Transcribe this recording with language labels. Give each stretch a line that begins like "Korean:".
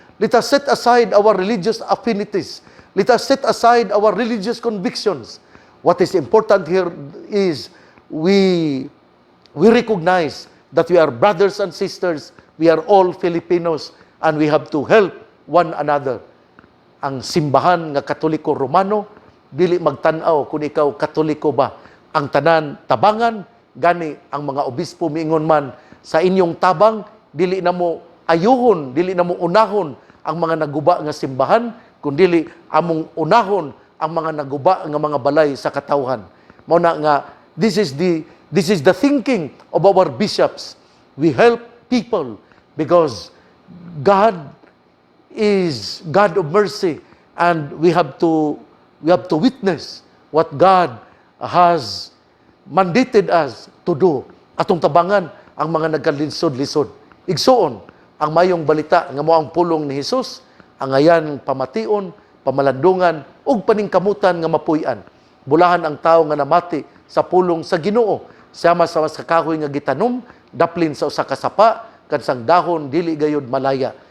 English: Let us set aside our religious affinities. Let us set aside our religious convictions. What is important here is we recognize that we are brothers and sisters. We are all Filipinos and we have to help one another.
Cebuano: Ang simbahan nga Katoliko Romano, dili magtanaw kung ikaw Katoliko ba. Ang tanan tabangan, gani ang mga obispo miingon man, sa inyong tabang, dili na mo ayuhon, dili na mo unahon ang mga naguba nga simbahan, kundi among unahon ang mga naguba nga mga balay sa katawhan. Mao na nga,
English: this is the thinking of our bishops. We help people because God is God of mercy and we have to witness what God has mandated us to do.
Cebuano: Atong tabangan ang mga nagkalinsod-lisod. Igsuon ang mayong balita nga mao ang pulong ni Hesus, ang ayan pamation, pamalandungan ug paningkamutan nga mapuy-an. Bulahan ang tawo nga namati sa pulong sa Ginoo, sama sa kahoy nga gitanom, daplin sa usa ka sapa, kansang dahon dili gayud malaya.